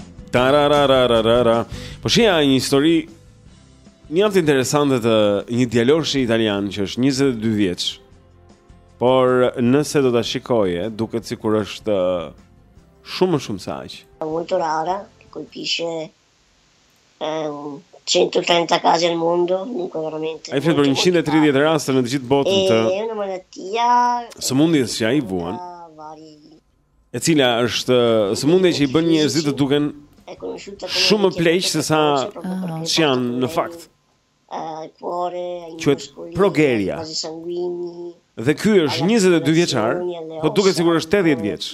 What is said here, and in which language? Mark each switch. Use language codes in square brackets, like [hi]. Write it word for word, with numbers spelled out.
[sq] Tarararararara. Po shija një histori mjaft interesante të një djaloshi italian që është njëzet e dy vjeç. Por nëse do ta shikoje, duket sikur është shumë më shumë se aq. [it] Molto rara, che colpisce ehm centotrenta casi al mondo, dunque veramente. [sq] Ai fred për njëqind e tridhjetë raste në të gjithë botën të. [it] E una malattia. [sq] Sëmundjes që ai vuan. E cila është sëmundje që i bën njerëzit të duken shumë më pleq se sa që janë në fakt. Quhet progeria. Dhe ky është njëzet e dy vjeçar, po duket sikur është tetëdhjetë vjeç.